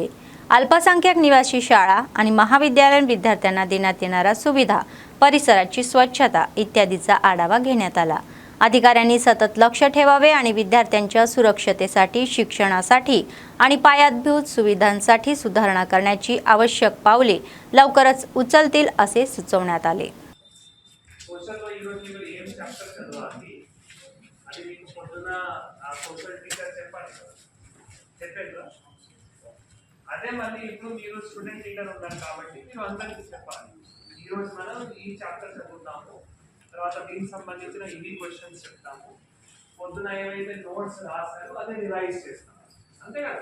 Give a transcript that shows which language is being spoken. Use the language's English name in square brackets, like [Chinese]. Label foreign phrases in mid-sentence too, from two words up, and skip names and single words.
[Marathi] अल्पसंख्याक निवासी शाळा आणि महाविद्यालयीन विद्यार्थ्यांना देण्यात येणाऱ्या सुविधा, परिसराची स्वच्छता इत्यादीचा आढावा घेण्यात आला. अधिकाऱ्यांनी सतत लक्ष ठेवावे आणि विद्यार्थ्यांच्या सुरक्षतेसाठी, शिक्षणासाठी आणि पायाभूत सुविधांसाठी सुधारणा करण्याची आवश्यक पावले लवकरच उचलतील असे सुचवण्यात आले. [Telugu] అదే మళ్ళీ ఇప్పుడు మీరు [English] student leader [Telugu] ఉన్నారు కాబట్టి మీరు అందరికీ చెప్పాలి. ఈరోజు మనం ఈ చాప్టర్ చదువుతాము, తర్వాత దీనికి సంబంధించిన ఇవి క్వశ్చన్స్ చెప్తాము, పొద్దున ఏవైతే నోట్స్ రాశారో అదే రివైజ్ చేస్తాము, అంతే కదా.